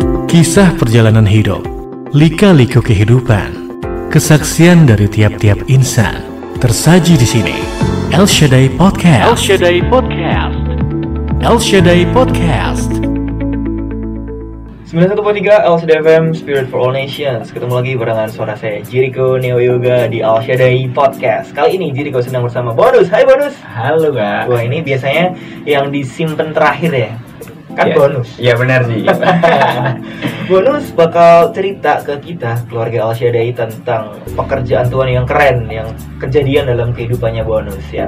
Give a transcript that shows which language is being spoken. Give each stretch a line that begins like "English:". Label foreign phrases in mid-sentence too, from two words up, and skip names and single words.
Indonesian: Kisah perjalanan hidup, lika-liku kehidupan, kesaksian dari tiap-tiap insan tersaji di sini. El Shaddai Podcast. El Shaddai Podcast. El Shaddai Podcast. 91.3 El Shaddai FM,
English: Spirit for All Nations.
Indonesian: Ketemu lagi barengan suara saya, Jericho Neo Yoga di El Shaddai Podcast. Kali ini Jericho sedang bersama Bonus. Hai Bonus. Halo Kak. Wah, ini biasanya yang disimpan terakhir ya. Kan ya, Bonus. Iya benar sih. Bonus bakal cerita ke kita, keluarga El Shaddai, tentang pekerjaan Tuhan yang keren, yang kejadian dalam kehidupannya Bonus ya.